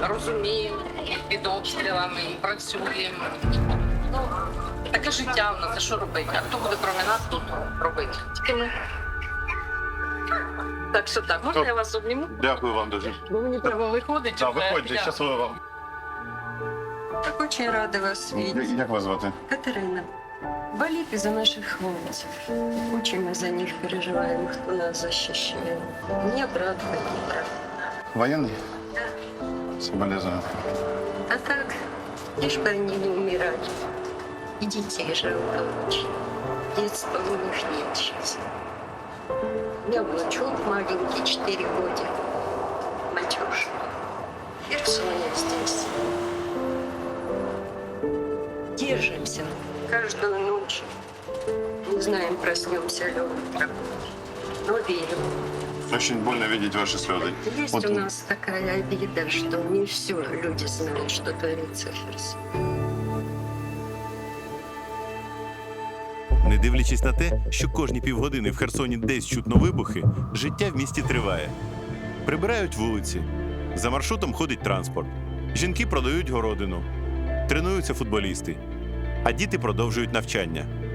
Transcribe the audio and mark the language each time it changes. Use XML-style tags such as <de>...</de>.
<uk>Розуміємо, під обстрілами, працюємо. Ну, таке життя в нас, а що робити? А хто буде кроме нас тут робити? Тільки ми. Так що так, можна я вас обніму? Дякую вам дуже. Бо мені треба виходити. Так, виходьте, щасливо вам.</uk> <ru>Так очень рада вас видеть.</ru> <uk>Як вас звати? Катерина. Болите за наших хлопців.</uk> <ru>Очень мы за них переживаем, кто нас защищает. У меня брат погиб.</ru> <uk>Воєнний? Соболезную.</uk> <ru>А так, лишь бы они не умирали. И детей жалко очень. Детства у них нет сейчас. У меня внучок маленький, 4 года. Матюш. Херсоне здесь. Держимся каждую ночь. Не знаем, проснемся ли утром. Но верим. Очень больно видеть ваши слезы. Есть у нас такая обида, что не все люди знают, что творится в Херсоне.</ru> <uk>Не дивлячись на те, що кожні півгодини в Херсоні десь чутно вибухи, життя в місті триває. Прибирають вулиці, за маршрутом ходить транспорт, жінки продають городину, тренуються футболісти, а діти продовжують навчання.</uk>